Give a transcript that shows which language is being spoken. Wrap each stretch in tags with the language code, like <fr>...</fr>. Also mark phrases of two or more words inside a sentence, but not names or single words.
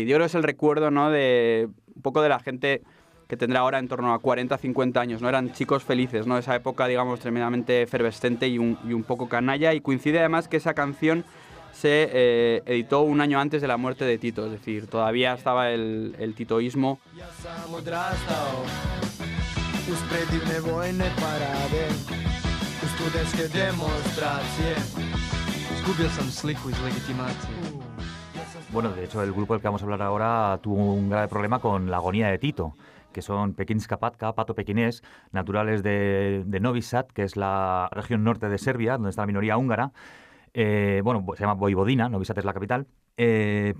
<es>Yo creo que es el recuerdo, ¿no?, de un poco de la gente que tendrá ahora en torno a 40, 50 años, ¿no? Eran chicos felices, ¿no? Esa época, digamos, tremendamente efervescente y un poco canalla. Y coincide además que esa canción se editó un año antes de la muerte de Tito, es decir, todavía estaba el titoísmo.</es> <sr>Ja sam odrastao uz predivne vojne parade, uz studentske demonstracije. Izgubio sam sliku iz legitimacije.</sr> <es>Bueno, de hecho, el grupo del que vamos a hablar ahora tuvo un grave problema con la agonía de Tito, que son Pekinska Patka, pato pequinés, naturales de Novi Sad, que es la región norte de Serbia, donde está la minoría húngara. Bueno, se llama Vojvodina, Novi Sad es la capital.</es>